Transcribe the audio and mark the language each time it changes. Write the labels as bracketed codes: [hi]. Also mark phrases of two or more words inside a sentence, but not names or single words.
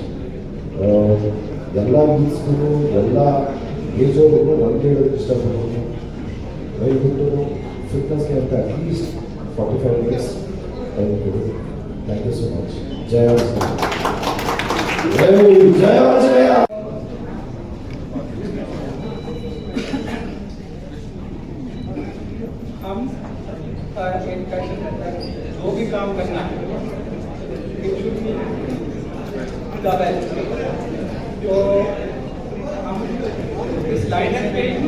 [kn] ಎಲ್ಲ ಮೀನ್ಸ್ಗೂ ಎಲ್ಲ ಏಜ್ ಅವ್ರಿಗೂ ನನಗೆ ಹೇಳೋದಕ್ಕೆ ಇಷ್ಟಪಡ್ತೀನಿ, ದಯವಿಟ್ಟು ಫಿಟ್ನೆಸ್ಗೆ ಅಂತ [en] at least 45 minutes time [kn] ಕೊಡಿ. [en] thank you so much. [kn] ಜಯ ಜಯ. [hi] हम जो भी काम करना है तो हम इस लाइन पे